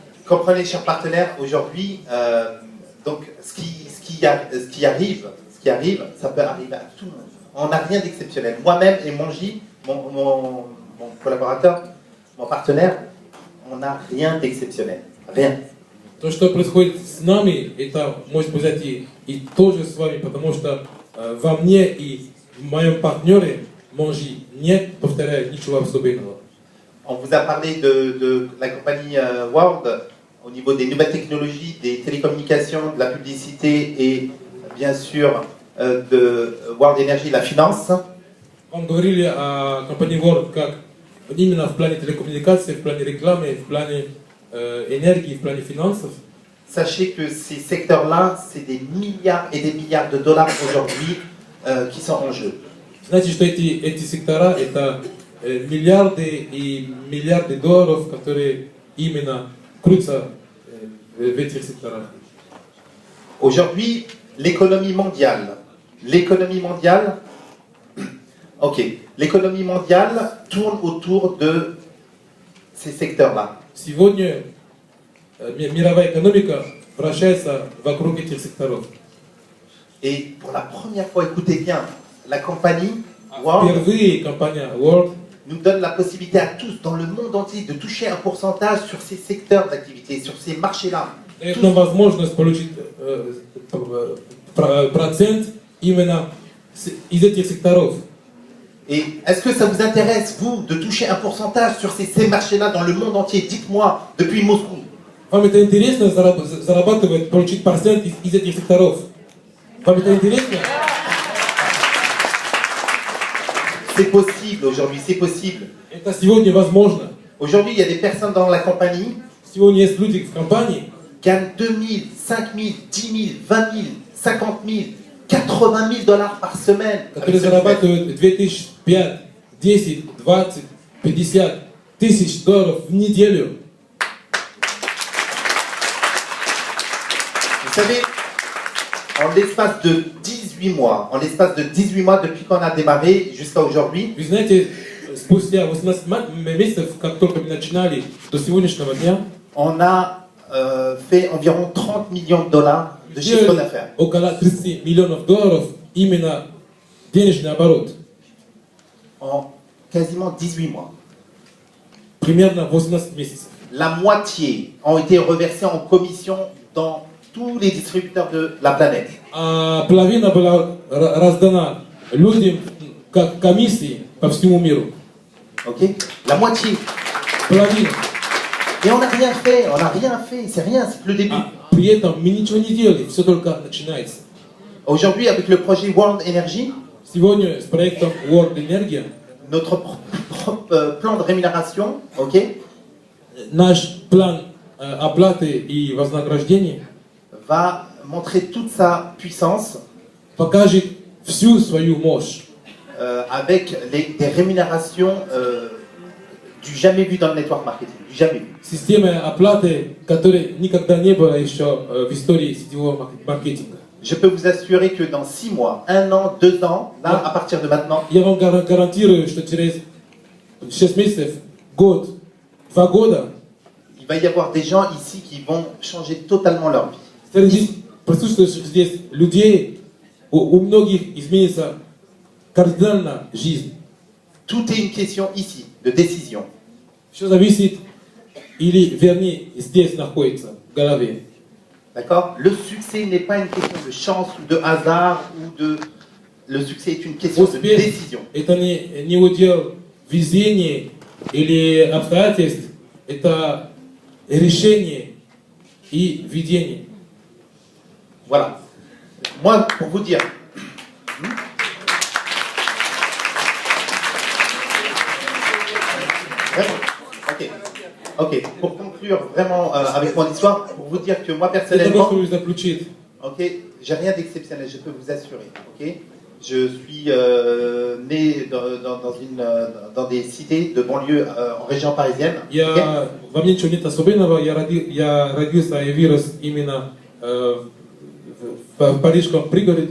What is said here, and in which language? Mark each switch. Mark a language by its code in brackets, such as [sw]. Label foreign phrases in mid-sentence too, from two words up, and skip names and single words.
[fr] Comprenez, chers partenaires, aujourd'hui, donc ce qui arrive, ça peut arriver à tout le monde. On n'a rien d'exceptionnel. Moi-même et Monji, mon collaborateur, mon partenaire, on n'a rien d'exceptionnel. Rien. [ru] То, что происходит с нами, это может произойти и тоже с вами, потому что во мне и в моем партнере Монжи нет, повторяю, ничего особенного. [fr] On vous a parlé de la compagnie World au niveau des nouvelles technologies, des télécommunications, de la publicité et bien sûr de World Energy, la finance. [ru] Вам говорили о компании World как именно в плане телекоммуникаций, в плане рекламы, в плане энергии, в плане финансов. [fr] Sachez que ces secteurs-là, c'est des milliards et des milliards de dollars aujourd'hui qui sont en jeu. [ru] Знаете, что эти сектора это миллиарды и миллиарды долларов, которые именно крутятся в этих секторах. [fr] Aujourd'hui, l'économie mondiale, l'économie mondiale tourne autour de ces secteurs-là. [ru] Сегодня мировая экономика вращается вокруг этих секторов. [fr] Et pour la première fois, écoutez bien, la compagnie World [ru] Впервые компания World [fr] nous donne la possibilité à tous dans le monde entier de toucher un pourcentage sur ces secteurs d'activité, sur ces marchés-là. [ru] дает нам возможность получить процент именно из этих секторов. [fr] Et est-ce que ça vous intéresse, vous, de toucher un pourcentage sur ces marchés-là dans le monde entier? Dites-moi, depuis Moscou. [ru] Вам это интересно зарабатывать, получить процент из этих секторов? Вам это интересно? [fr] C'est possible aujourd'hui, c'est possible. [ru] Это сегодня возможно. [fr] Aujourd'hui, il y a des personnes dans la compagnie [ru] Сегодня есть люди в компании, [fr] qui gagnent 2 000, 5 000, 10 000, 20 000, 50 000, 80 000 dollars par semaine. [ru] которые зарабатывают 2005, 10, 20, 50 тысяч долларов в неделю. [fr] Vous savez, en l'espace de 18 mois, depuis qu'on a démarré jusqu'à aujourd'hui, [ru] Вы знаете, спустя 18 месяцев, как только мы начинали, до сегодняшнего дня, [fr] on a fait environ 30 millions de dollars de chiffre d'affaires. [ru] около 30 миллионов долларов именно денежный оборот. [fr] En quasiment 18 mois. [ru] Примерно 18 месяцев. [fr] La moitié ont été reversés en commission dans tous les distributeurs de la planète. [ru] А половина была раздана людям как комиссии по всему миру. [fr] Ok? La moitié. [ru] Половина. [fr] Et on n'a rien fait, c'est rien, c'est que le début. [ru] При этом мы ничего не делали, все только начинается. [fr] Aujourd'hui, avec le projet World Energy, [ru] Сегодня с проектом World Energy [fr] notre plan de rémunération, ok, [ru] наш план оплаты и вознаграждения [fr] va montrer toute sa puissance [ru] покажет всю свою мощь. [fr] avec des rémunérations du jamais vu dans le [en] network marketing, [fr] du jamais vu. [ru] Система оплаты, которой никогда не было еще в истории сетевого маркетинга. [fr] Je peux vous assurer que dans 6 mois, 1 an, 2 ans, là, à partir de maintenant, [ru] Я вам гарантирую, что через 6 месяцев, год, 2 года [fr] il va y avoir des gens ici qui vont changer totalement leur vie. [ru] среди присутствующих здесь людей у многих изменится кардинально жизнь. [fr] Tout est une question ici de décision. [ru] Все зависит, или вернее, здесь находится, в голове. [fr] D'accord? Le succès n'est pas une question de chance ou de hasard ou de... Le succès est une question de [ru] Успех [fr] décision. [ru] это не удел везения или обстоятельств, это решение и видение. [fr] Voilà. Moi, pour vous dire... Vraiment? Ok. Pour conclure vraiment avec mon histoire, pour vous dire que moi [ru] Для того, [fr] personnellement, [ru] чтобы заключить, [fr] ok, j'ai rien d'exceptionnel, je peux vous assurer. Ok, je suis né dans des cités de banlieue en région parisienne. [ru] во мне ничего нет особенного, я родился и вырос именно в парижском пригороде.